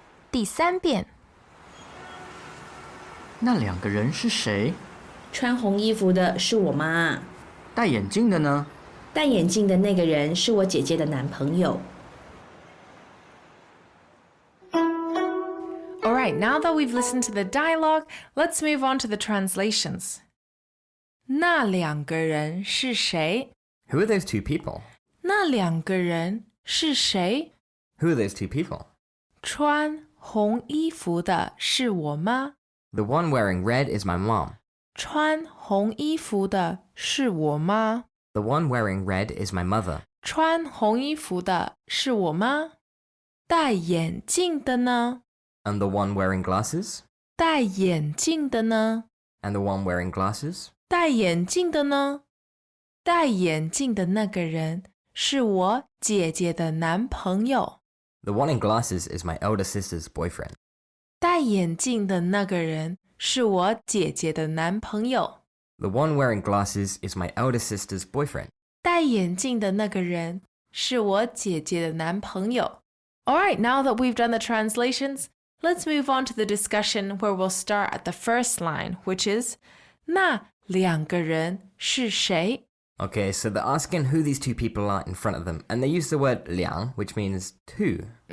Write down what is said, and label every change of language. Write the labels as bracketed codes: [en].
[zh] 第3遍。那2个人是谁？穿红衣服的是我妈，戴眼镜的呢？戴眼镜的那个人是我姐姐的男朋友。 [en] All right, now that we've listened to the dialogue, let's move on to the translations. [zh] 那2个人是谁? [en] Who are those 2 people? [zh] 那2个人是谁? [en] Who are those 2 people? [zh] 穿红衣服的是我妈. [en] The one wearing red is my mom. [zh] 穿红衣服的是我妈. [en] The one wearing red is my mother. [zh] 穿红衣服的是我妈.戴眼镜的呢? [en] And the one wearing glasses? [zh] 戴眼镜的呢? [en] And the one wearing glasses? [zh] 戴眼镜的呢? 戴眼镜的那个人是我姐姐的男朋友. [en] The one in glasses is my elder sister's boyfriend. [zh] 戴眼镜的那个人是我姐姐的男朋友. [en] The one wearing glasses is my elder sister's boyfriend. [zh] 戴眼镜的那个人是我姐姐的男朋友. [en] Alright, now that we've done the translations, let's move on to the discussion where we'll start at the first line, which is [zh] 那2个人是谁? [en] Okay, so they're asking who these 2 people are in front of them, and they use the word 两, which means 2.